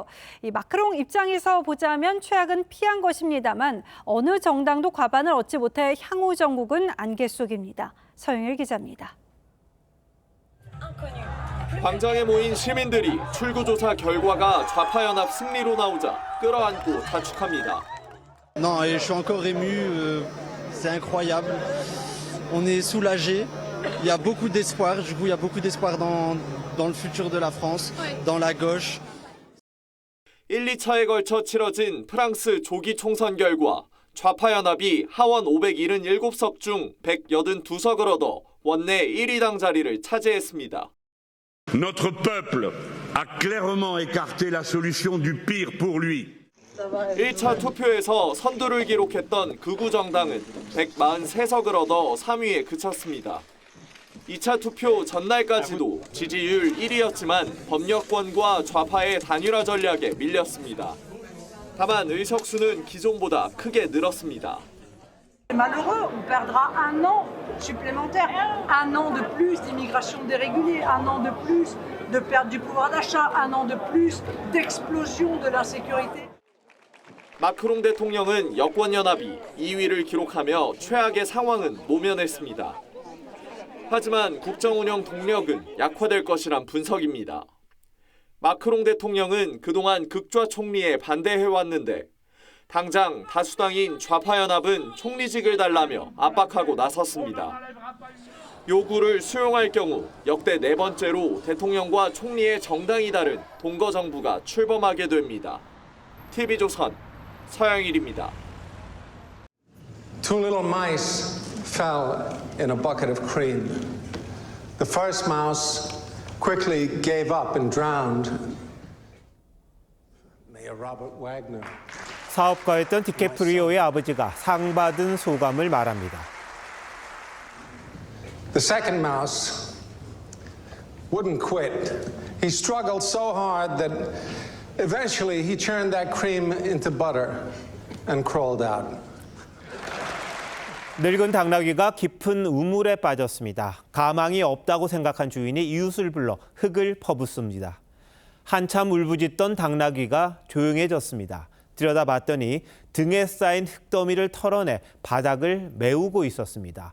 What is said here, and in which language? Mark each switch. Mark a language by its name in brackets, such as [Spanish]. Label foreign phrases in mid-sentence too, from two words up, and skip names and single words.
[Korean] 이 마크롱 입장에서 보자면 최악은 피한 것입니다만 어느 정당도 과반을 얻지 못해 향후 정국은 안개 속입니다. 서영일 기자입니다. 광장에 모인 시민들이 출구조사 결과가 좌파연합 승리로 나오자 끌어안고 다축합니다. [French] Non, je suis encore ému, c'est incroyable. On est soulagé. Il y a beaucoup d'espoir, du coup il y a beaucoup d'espoir dans le futur de la France, dans la gauche. [Korean] 1, 2차에 걸쳐 치러진 프랑스 조기 총선 결과 좌파연합이 하원 577석 중 182석을 얻어 원내 1위당 자리를 차지했습니다. [French] Notre peuple a clairement écarté la solution du pire pour lui. [Korean] 1차 투표에서 선두를 기록했던 극우 정당은 143석을 얻어 3위에 그쳤습니다. 2차 투표 전날까지도 지지율 1위였지만 범여권과 좌파의 단일화 전략에 밀렸습니다. 다만 의석수는 기존보다 크게 늘었습니다. [French] Malheureux, on perdra un an supplémentaire, un an de plus d'immigration dérégulée, un an de plus de perte du pouvoir d'achat, un an de plus d'explosion de l'insécurité. [Korean] 마크롱 대통령은 여권연합이 2위를 기록하며 최악의 상황은 모면했습니다. 하지만 국정운영 동력은 약화될 것이란 분석입니다. 마크롱 대통령은 그동안 극좌 총리에 반대해왔는데 당장 다수당인 좌파연합은 총리직을 달라며 압박하고 나섰습니다. 요구를 수용할 경우 역대 4번째로 대통령과 총리의 정당이 다른 동거정부가 출범하게 됩니다. TV조선 서영일입니다. [English] Two little mice fell in a bucket of cream. The first mouse quickly gave up and drowned. Mayor Robert Wagner. [Korean] 사업가였던 디캐프리오의 아버지가 상 받은 소감을 말합니다. [English] The second mouse wouldn't quit. He struggled so hard that eventually he turned that cream into butter and crawled out. [Korean] 늙은 당나귀가 깊은 우물에 빠졌습니다. 가망이 없다고 생각한 주인이 이웃을 불러 흙을 퍼붓습니다. 한참 울부짖던 당나귀가 조용해졌습니다. 들여다봤더니 등에 쌓인 흙더미를 털어내 바닥을 메우고 있었습니다.